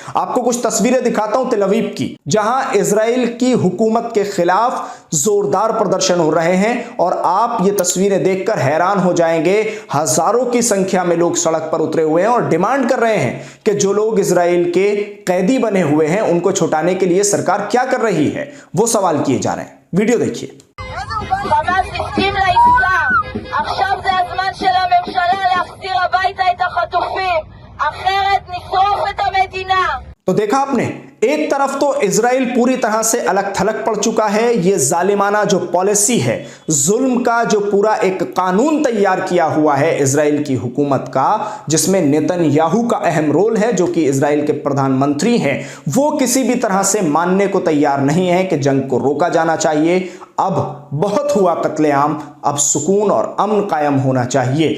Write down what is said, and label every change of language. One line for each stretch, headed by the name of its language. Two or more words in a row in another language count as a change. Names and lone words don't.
Hindi: आपको कुछ तस्वीरें दिखाता हूं तेल अवीव की, जहां इजराइल की हुकूमत के खिलाफ जोरदार प्रदर्शन हो रहे हैं और आप ये तस्वीरें देखकर हैरान हो जाएंगे। हजारों की संख्या में लोग सड़क पर उतरे हुए हैं और डिमांड कर रहे हैं कि जो लोग इजराइल के कैदी बने हुए हैं उनको छुटाने के लिए सरकार क्या कर रही है, वो सवाल किए जा रहे हैं। वीडियो देखिए।
Hebrew: חמאס הסכים לעסקה, עכשיו זה הזמן של הממשלה להחזיר הביתה את החטופים, אחרת נשרוף את המדינה।
Hindi: तो देखा आपने, एक तरफ तो इजराइल पूरी तरह से अलग थलग पड़ चुका है। ये जालिमाना जो पॉलिसी है, जुल्म का जो पूरा एक कानून तैयार किया हुआ है इजराइल की हुकूमत का, जिसमें नेतन्याहू का अहम रोल है, जो कि इजराइल के प्रधानमंत्री हैं, वो किसी भी तरह से मानने को तैयार नहीं है कि जंग को रोका जाना चाहिए, अब बहुत हुआ कत्लेआम, अब सुकून और अमन कायम होना चाहिए।